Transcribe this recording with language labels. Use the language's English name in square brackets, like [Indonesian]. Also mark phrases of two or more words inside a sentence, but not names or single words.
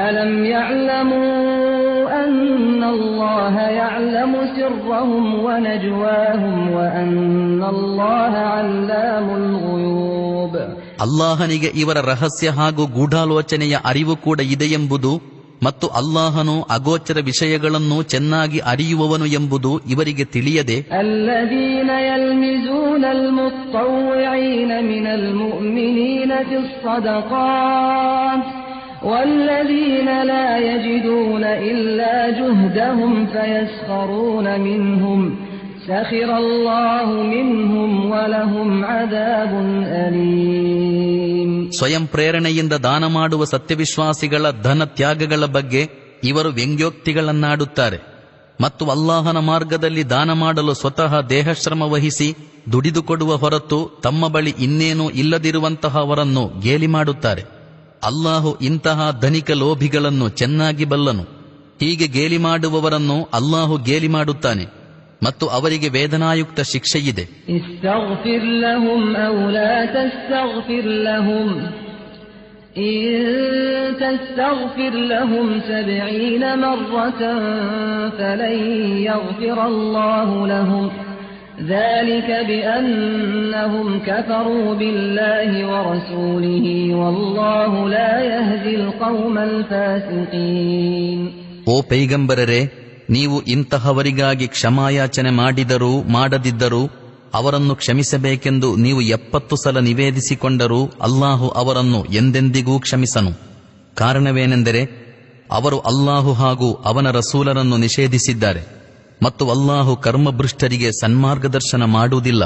[Kannada] ಅಲ್ಲಾಹನಿಗೆ ಇವರ ರಹಸ್ಯ ಹಾಗೂ ಗೂಢಾಲೋಚನೆಯ ಅರಿವು ಕೂಡ ಇದೆಯೆಂಬುದು ಮತ್ತು ಅಲ್ಲಾಹನು ಅಗೋಚರ ವಿಷಯಗಳನ್ನು ಚೆನ್ನಾಗಿ ಅರಿಯುವವನು ಎಂಬುದು ಇವರಿಗೆ ತಿಳಿಯದೆ [Arabic] والذين لا يجدون إلا جهدهم فيسخرون منهم سخر الله منهم ولهم عذاب أليم. [Kannada] ಸ್ವಯಂ ಪ್ರೇರಣೆಯಿಂದ ದಾನ ಮಾಡುವ ಸತ್ಯವಿಶ್ವಾಸಿಗಳ ಧನ ತ್ಯಾಗಗಳ ಬಗ್ಗೆ ಇವರು ವ್ಯಂಗ್ಯೋಕ್ತಿಗಳನ್ನಾಡುತ್ತಾರೆ ಮತ್ತು ಅಲ್ಲಾಹನ ಮಾರ್ಗದಲ್ಲಿ ದಾನ ಮಾಡಲು ಸ್ವತಃ ದೇಹಶ್ರಮ ವಹಿಸಿ ದುಡಿದುಕೊಡುವ ಹೊರತು ತಮ್ಮ ಬಳಿ ಇನ್ನೇನೂ ಇಲ್ಲದಿರುವಂತಹವರನ್ನು ಗೇಲಿ ಮಾಡುತ್ತಾರೆ. ಅಲ್ಲಾಹು ಇಂತಹ ಧನಿಕ ಲೋಭಿಗಳನ್ನು ಚೆನ್ನಾಗಿ ಬಲ್ಲನು. ಹೀಗೆ ಗೇಲಿ ಮಾಡುವವರನ್ನು ಅಲ್ಲಾಹು ಗೇಲಿ ಮಾಡುತ್ತಾನೆ ಮತ್ತು ಅವರಿಗೆ ವೇದನಾಯುಕ್ತ ಶಿಕ್ಷೆಯಿದೆ. [Arabic] استغفر لهم أو لا تستغفر لهم إن تستغفر لهم 70 مرة فلن يغفر الله لهم ذلك بأنهم كفروا بالله ورسوله والله لا يهدي القوم الفاسقين. [Kannada] ಓ ಪೈಗಂಬರರೇ, ನೀವು ಇಂತಹವರಿಗಾಗಿ ಕ್ಷಮಾಯಾಚನೆ ಮಾಡಿದರೂ ಮಾಡದಿದ್ದರೂ ಅವರನ್ನು ಕ್ಷಮಿಸಬೇಕೆಂದು ನೀವು 70 ಸಲ ನಿವೇದಿಸಿಕೊಂಡರೂ ಅಲ್ಲಾಹು ಅವರನ್ನು ಎಂದೆಂದಿಗೂ ಕ್ಷಮಿಸನು. ಕಾರಣವೇನೆಂದರೆ ಅವರು ಅಲ್ಲಾಹು ಹಾಗೂ ಅವನ ರಸೂಲರನ್ನು ನಿಷೇಧಿಸಿದ್ದಾರೆ ಮತ್ತು ಅಲ್ಲಾಹು ಕರ್ಮಭೃಷ್ಟರಿಗೆ ಸನ್ಮಾರ್ಗದರ್ಶನ ಮಾಡುವುದಿಲ್ಲ.